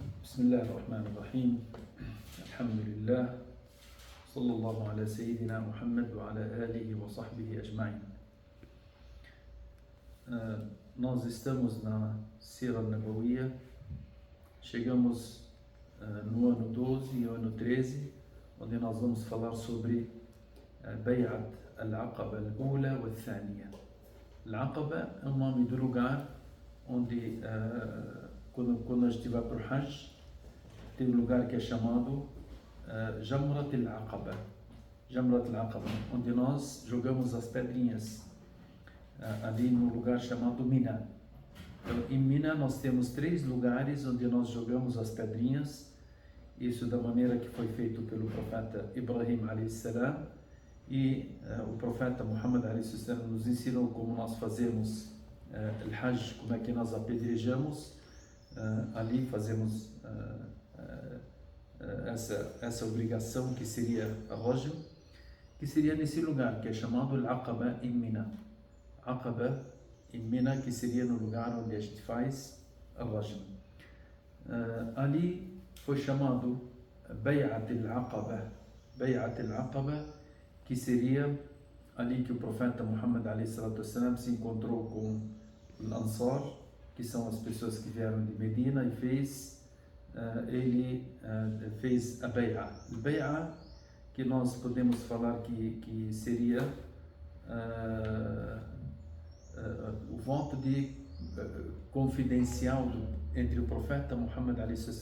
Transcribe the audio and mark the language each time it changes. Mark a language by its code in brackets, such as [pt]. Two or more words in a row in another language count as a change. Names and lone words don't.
[ar] بسم الله الرحمن الرحيم. الحمد لله. صلى الله على سيدنا محمد وعلى آله وصحبه أجمعين. [pt] Nós estamos na [ar] سيرة نبوية, [pt] chegamos no ano 12 e ano 13, onde nós vamos falar sobre [ar] بيعة العقبة الأولى والثانية. [pt] Al-Aqaba é o nome do lugar onde, quando a gente vai para o Hajj, tem um lugar que é chamado Jamrat al-Aqaba. Jamrat al-Aqaba, onde nós jogamos as pedrinhas ali no lugar chamado Mina. Então, em Mina nós temos 3 lugares onde nós jogamos as pedrinhas, isso da maneira que foi feito pelo profeta Ibrahim a.s. E o profeta Muhammad a.s. nos ensinou como nós fazemos al-Hajj, como é que nós apedrejamos. Ali fazemos essa obrigação que seria a Rajm, que seria nesse lugar que é chamado Al-Aqaba em Mina. Aqaba em Mina, que seria no lugar onde a gente faz a Rajm. Ali foi chamado Bay'at al-Aqaba. Bay'at al-Aqaba, que seria ali que o profeta Muhammad a.s. se encontrou com o Ansar, que são as pessoas que vieram de Medina, e ele fez a Bay'a. A Bay'a, que nós podemos falar que seria o voto de confidencial entre o profeta Muhammad a.s.